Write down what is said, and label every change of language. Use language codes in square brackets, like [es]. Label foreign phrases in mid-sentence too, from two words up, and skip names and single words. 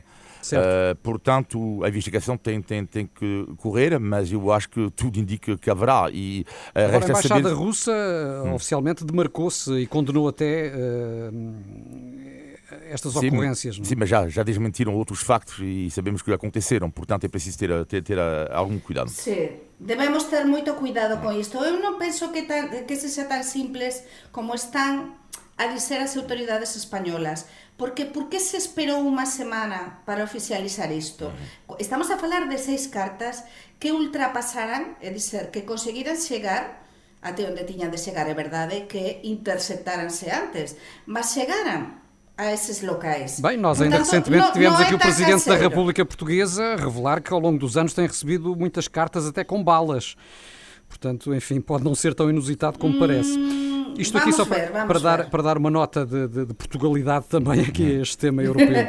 [pt] Portanto, a investigação tem que correr, mas eu acho que tudo indica que haverá. E, agora, a Embaixada Russa oficialmente demarcou-se e condenou até estas ocorrências. Sim, mas já desmentiram outros factos e sabemos que aconteceram, portanto é preciso ter algum cuidado. Sim, [gl] debemos ter moito cuidado con isto. Eu non penso que sexa tan simples como están a dizer as autoridades españolas. Porque por que se esperou unha semana para oficializar isto? Estamos a falar de 6 cartas que ultrapasaran, é dizer, que conseguiran chegar até onde tiñan de chegar, é verdade que interceptaranse antes, mas chegaran a esses locais. [pt] Bem, nós ainda recentemente tivemos aqui o Presidente da República Portuguesa a revelar que ao longo dos anos tem recebido muitas cartas até com balas. Portanto, enfim, pode não ser tão inusitado como parece. Isto aqui só para dar uma nota de Portugalidade também aqui a este tema europeu.